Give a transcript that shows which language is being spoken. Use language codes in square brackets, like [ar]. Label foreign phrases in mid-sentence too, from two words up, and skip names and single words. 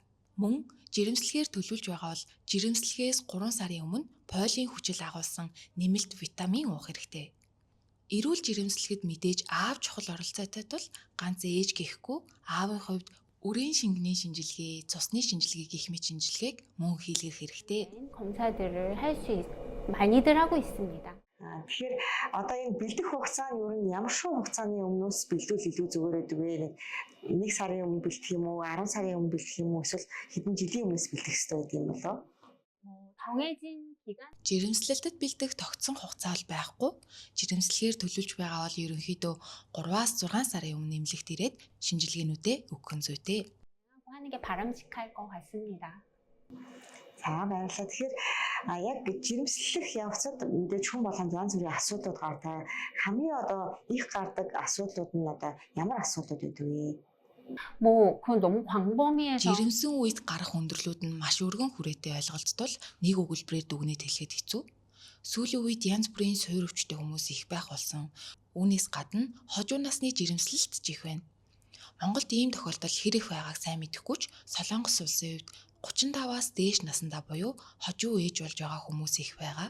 [mn] Мөн жирэмслэгээр төлөвлөж байгаа бол жирэмслэхээс 3 сарын өмнө полиын хүчил агуулсан нэмэлт витамин уух хэрэгтэй. Эрүүл жирэмслэхэд мэдээж аав чухал оролцоотой тул ганц ээж гэхгүй аавын хувьд үрийн шингэний шинжилгээ, цусны шинжилгээ гэх мэт шинжилгээг мөн хийлгэх хэрэгтэй. [ko] 검사들을 할 수 많이들 하고 있습니다. [mn] Тэгэхээр одоо энэ бэлдэх хугацаа нь ер нь ямар шоу хугацааны өмнөөс бэлдүүл илүү зүгээр байдаг вэ? Нэг сарын өмнө бэлдэх юм уу, 10 сарын өмнө бэлдэх юм уу, эсвэл хэдэн жилийн өмнөөс бэлдэх хэрэгтэй байдаг юм болоо? [ko] 정해진 기간 [mn] Жирэмслэлтэд бэлдэх тогтсон хугацаа бол байхгүй. Жирэмслэхээр төлөвлөж байгаа бол ерөнхийдөө 3-аас 6 сарын өмнө нэмлэгт ирээд шинжилгээнүүдээ өгөх нь зүйтэй. [ko] 하는 게 바람직할 것 같습니다. [mn] За баярлалаа. Тэгэхээр яг жирэмслэх явцад мэдээж хүн болгонд янз бүрийн асуудлууд гардаг. Хамгийн одоо их гардаг асуудлууд нь одоо ямар асуудлууд байдаг вэ? [ko] 그건 너무 광범위해서 [mn] Жирэмсэн үед гарах хүндрэлүүд нь маш өргөн хүрээтэй ойлголцтол нэг өгүүлбэрээр дүгнэж хэлэхэд хэцүү. Сүүлийн үед янз бүрийн суур өвчтэй хүмүүс их байх болсон. Үүнээс гадна хожуу насны жирэмслэлт ч их байна. Монголд ийм тохиолдол хэн их байгааг сайн мэдэхгүй ч Солонгос улсын хувьд 35-аас дээш насндаа буюу хожуу ээж болж байгаа хүмүүс их байгаа.